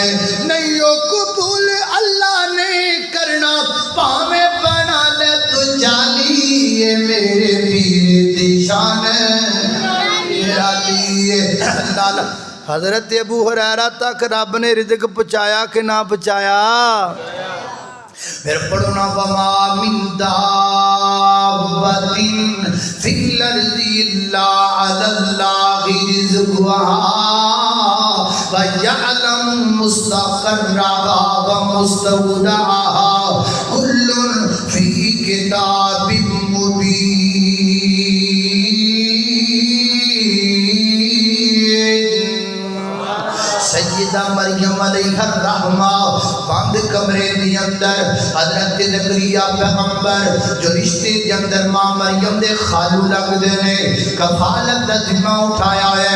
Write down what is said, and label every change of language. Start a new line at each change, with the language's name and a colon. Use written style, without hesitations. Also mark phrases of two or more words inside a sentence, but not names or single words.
Punjabi: ਨਹੀਂ ਓ ਕਬੂਲ ਅੱਲਾਹ ਨੇ ਕਰਨਾ ਭਾਵੇਂ ਬਣਾ ਲੈ ਤੂੰ ਜਾਲੀ। ਮੇਰੇ ਪੀਰ ਦੀ ਸ਼ਾਨ ਮੇਰਾ ਲਿਏ ਅੱਲਾਹ। ਹਜ਼ਰਤ ਅਬੂ ਹੁਰੈਰਾ ਤਕ ਰੱਬ ਨੇ ਰਿਜ਼ਕ ਪਹੁੰਚਾਇਆ ਕਿ ਨਾ ਪਹੁੰਚਾਇਆ। ਫਿਰ ਪੜ੍ਹੋ ਨਾ
Arabic: وما من دابة في الأرض إلا على الله رزقها ويعلم مستقرها ومستودعها كل في كتاب مبين.
Urdu: سیدہ مریم علیہ الرحمہ بند کمرے کے اندر حضرت زکریا پیغمبر جو رشتے کے اندر
Punjabi: ਮਾਂ ਮਰੀਅਮ ਦੇ ਖ਼ਾਲੂ ਲੱਗਦੇ ਨੇ ਕਫ਼ਾਲਤ ਦਾ ਜ਼ਿੰਮਾ ਉਠਾਇਆ ਹੈ।